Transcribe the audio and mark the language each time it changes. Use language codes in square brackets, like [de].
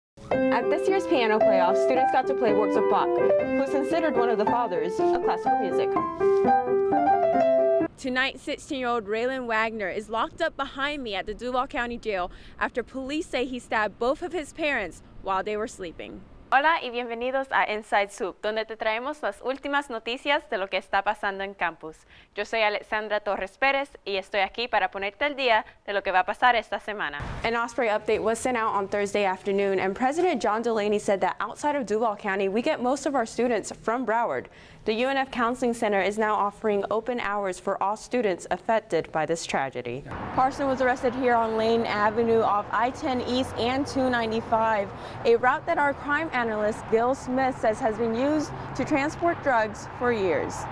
[en] At this year's piano playoffs, students got to play works of Bach, who's considered one of the fathers of classical music. Tonight, 16-year-old Raylan Wagner is locked up behind me at the Duval County Jail after police say he stabbed both of his parents while they were sleeping. [es] Hola y bienvenidos a Inside Swoop, donde te traemos las últimas noticias de lo que está pasando en campus. Yo soy Alexandra Torres-Perez y estoy aquí para ponerte al día de lo que va a pasar esta semana. [en] An Osprey update was sent out on Thursday afternoon, and President John Delaney said that outside of Duval County, we get most of our students from Broward. The UNF Counseling Center is now offering open hours for all students affected by this tragedy. Parson was arrested here on Lane Avenue off I-10 East and 295, a route that our crime analyst Gil Smith says has been used to transport drugs for years.